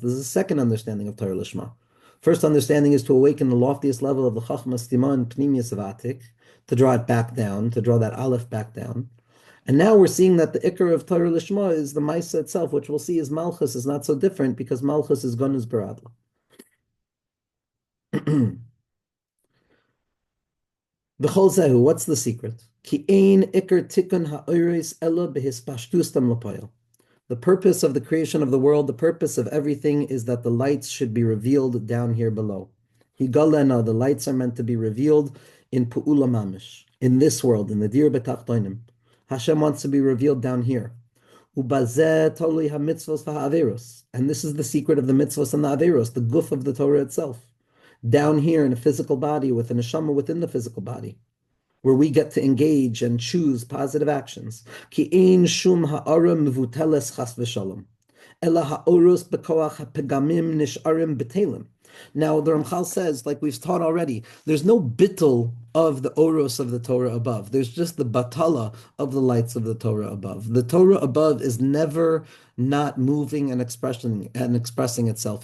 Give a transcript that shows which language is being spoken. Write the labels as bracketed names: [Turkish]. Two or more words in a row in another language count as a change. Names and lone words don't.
[English] This is a second understanding of [Hebrew] תורה לשמה. [English] First understanding is to awaken the loftiest level of the [Hebrew] חכמה סתימאה [English] and Pnimius of Atik, to draw it back down, to draw that Aleph back down. And now we're seeing that the Iker of [Hebrew] תורה לשמה [English] is the Maisa itself, which we'll see is Malchus is not so different because Malchus is [Hebrew] גנוז ברדל"א. בכל זהו, [English] what's the secret? [Hebrew] כי אין עיקר תיקון האורות אלא בהתפשטותם לפועל. [English] The purpose of the creation of the world, the purpose of everything is that the lights should be revealed down here below. Higalena, the lights are meant to be revealed in [Hebrew] פעולה ממש, [English] in this world, in the [Hebrew] דירה בתחתונים. [English] Hashem wants to be revealed down here. [Hebrew] ובזה תלוי המצוות העבירות. [English] And this is the secret of the mitzvos and the averos, the guf of the Torah itself. Down here in a physical body, with a neshama within the physical body, where we get to engage and choose positive actions. [Hebrew] כי אין שום הארה מבוטלת חס ושלום. אלא האורות בכח הפגמים נשארים בטלים. [English] Now, the Ramchal says, like we've taught already, there's no bittul of the oros of the Torah above. There's just the batala of the lights of the Torah above. The Torah above is never not moving and expressing itself.